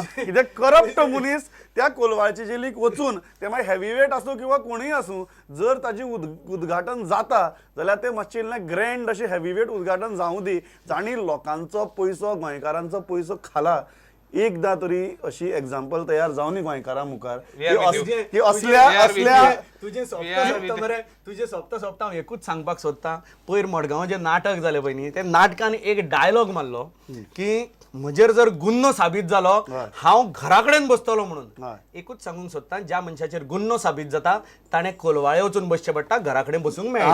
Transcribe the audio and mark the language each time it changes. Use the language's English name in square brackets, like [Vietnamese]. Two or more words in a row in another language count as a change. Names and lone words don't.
[Konkani] कित्याक करप्ट मनीस त्या कोलवाळचे जेलीक वचून ते मागीर हेवीवेट आसूं किंवा कोणूय आसूं जर ताजें उद्घाटन जाता जाल्यार ते मातशें इल्लें ग्रँड अशें हेवीवेट उद्घाटन जावं दी. जाणी लोकांचो पयसो गोंयकारांचो पयसो खाला. एकदा तरी अशी एक्झाम्पल तयार जावनी गोंयकारां मुखार [English] We are with you. [Konkani] की असल्या [English] We are with [Konkani] असल्या [English] you. [Konkani] तुझे [English] We are with [Konkani] सोपता मरे तुझे सोपता हांव एकूच सांगपाक सोदतां पयर मडगांव जे नाटक जालें पळय न्ही ते नाटकान एक डायलॉग मारलो की म्हजेर जर गुन्नो साबीत जालो हांव घरा कडेन बसतलो म्हणून हय. एकूच सांगूंक सोदतां ज्या मनशाचेर गुन्नो साबीत जाता ताणें कोलवाळे वचून बसचें पडटा घरा कडेन बसूंक मेळना